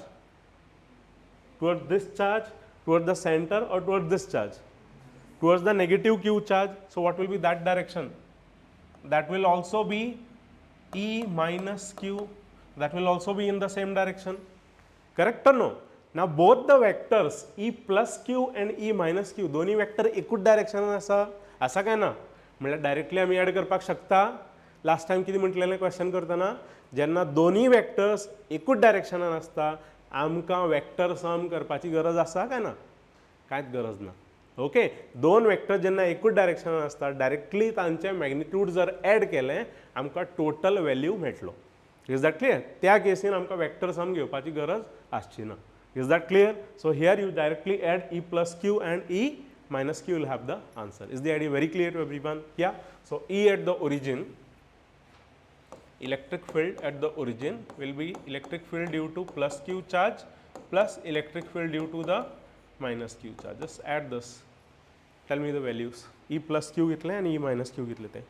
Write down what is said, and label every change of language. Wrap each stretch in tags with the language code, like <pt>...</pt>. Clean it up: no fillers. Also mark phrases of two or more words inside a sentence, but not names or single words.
<en>Towards this charge, towards the center, or towards this charge? Towards the negative Q charge. So what will be that direction? That will also be E minus Q. That will also be in the same direction. Correct or no? Now both the vectors E plus Q and E minus Q</en> <kok>दोन्ही वेक्टर एकूच डायरेक्शनान आसा असा काय ना? म्हणजे डायरेक्टली आमी ऍड करपाक शकता.</kok> <en>last time</en> <kok>कितें म्हटलेलें क्वेश्चन करतना जेन्ना दोन्ही वेक्टर्स एकूच डायरेक्शनान आसता आमकां वेक्टर सम करपाची गरज आसा काय ना? कांयच गरज ना. ओके. दोन वेक्टर जेन्ना एकूच डायरेक्शनान आसता डायरेक्टली तांचे मॅग्निट्यूड जर ऍड केलें आमकां टोटल व्हॅल्यू मेळटलो.</kok> <en>is that clear?</en> <kok>त्या केसीन आमकां वेक्टर सम घेवपाची गरज आसची ना.</kok> <en>Is that clear? So here you directly add E plus Q and E minus Q will have the answer. Is the idea very clear to everyone? Yeah. So E at the origin, electric field at the origin will be electric field due to plus Q charge plus electric field due to the minus Q charge. Just add this. Tell me the values. E plus Q घेतले and E minus Q</en> <kok>घेतले ते.</kok>